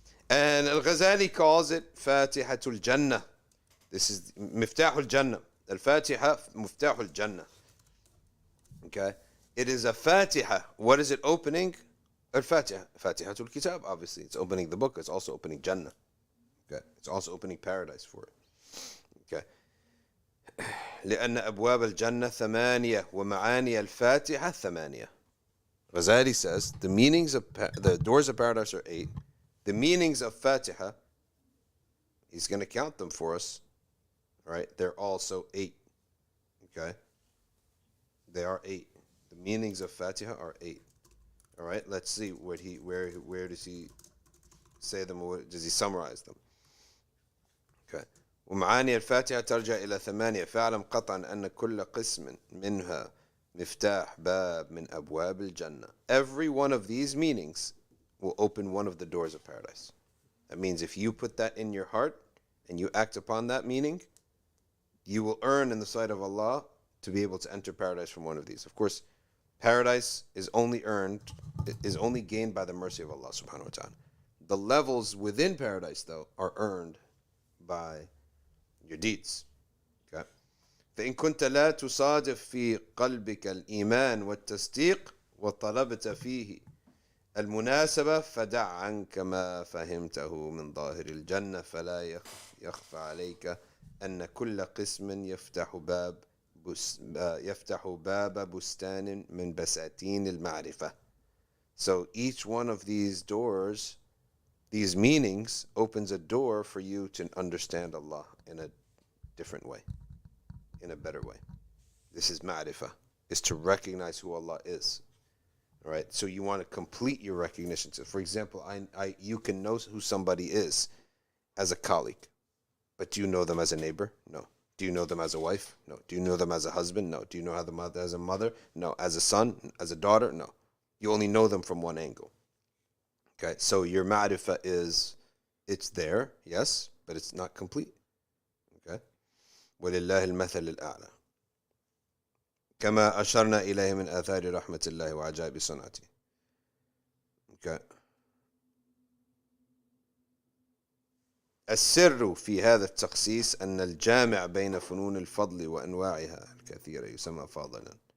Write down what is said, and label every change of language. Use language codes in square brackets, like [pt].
[en] And Al-Ghazali calls it Fatihatul Jannah. This is Miftahul Jannah. Al-Fatiha, Miftahul Jannah. Okay? It is a Fatiha. What is it opening? Al-Fatiha. Fatihatul Kitab, obviously. It's opening the book. It's also opening Jannah. Okay? It's also opening paradise for it. Okay? [ar] لأن أبواب الجنة ثمانية ومعاني الفاتحة ثمانية. [en] Ghazali says the meanings of the doors of paradise are 8. The meanings of Fatiha, he's going to count them for us. All right, they're also 8. Okay, they are 8. The meanings of Fatiha are 8. All right, let's see where does he say them? Or does he summarize them? Okay. [ar] ومعاني الفاتحة ترجع إلى 8 فاعلم قطعا أن كل قسم منها مفتاح باب من أبواب الجنة. [en] Every one of these meanings will open one of the doors of paradise. That means if you put that in your heart and you act upon that meaning, you will earn in the sight of Allah to be able to enter paradise from one of these. Of course, paradise is only gained by the mercy of Allah subhanahu wa ta'ala. The levels within paradise, though, are earned by your deeds. Okay? [ar] فإن كنت لا تصادف في قلبك الإيمان والتصديق وطلبت فيه المناسبة فدع عنك ما فهمته من ظاهر الجنة فلا يخفى عليك أن كل قسم يفتح باب بستان من بساتين المعرفة. [en] So each one of these doors, these meanings, opens a door for you to understand Allah in a different way, in a better way. This is ma'rifah, is to recognize who Allah is. All right, so you want to complete your recognition. So for example, you can know who somebody is as a colleague, but do you know them as a neighbor? No. Do you know them as a wife? No. Do you know them as a husband? No. Do you know them as a mother? No. As a son? As a daughter? No. You only know them from one angle. Okay, so your ma'rifah it's there, yes, but it's not complete. Okay? [ar] وَلِلَّهِ الْمَثَلِ الْأَعْلَى كما أشرنا إليه من آثار رحمة الله وعجائب صنعته. Okay. السر في هذا التخصيص أن الجامع بين فنون الفضل وأنواعها الكثيرة يسمى فاضلا.